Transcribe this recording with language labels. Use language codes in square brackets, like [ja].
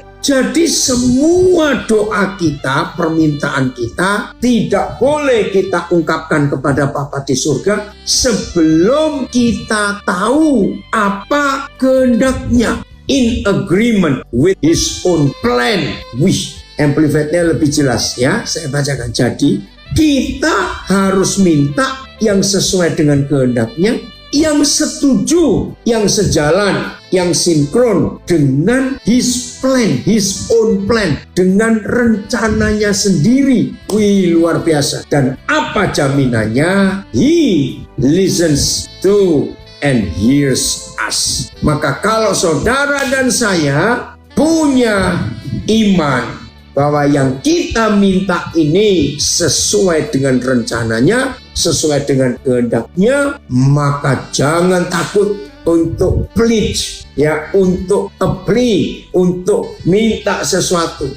[id] Jadi semua doa kita, permintaan kita tidak boleh kita ungkapkan kepada Bapa di surga sebelum kita tahu apa kehendaknya. [en] In agreement with his own plan. [id] Wih, amplified-nya lebih jelas ya, saya bacakan. Jadi kita harus minta yang sesuai dengan kehendaknya, yang setuju, yang sejalan, yang sinkron dengan [en] his plan, his own plan, [id] dengan rencananya sendiri. Wih, luar biasa. Dan apa jaminannya? [en] He listens to and hears us. [id] Maka kalau saudara dan saya punya iman bahwa yang kita minta ini sesuai dengan rencananya, sesuai dengan kehendaknya, maka jangan takut untuk pledge, ya, untuk apply, untuk minta sesuatu.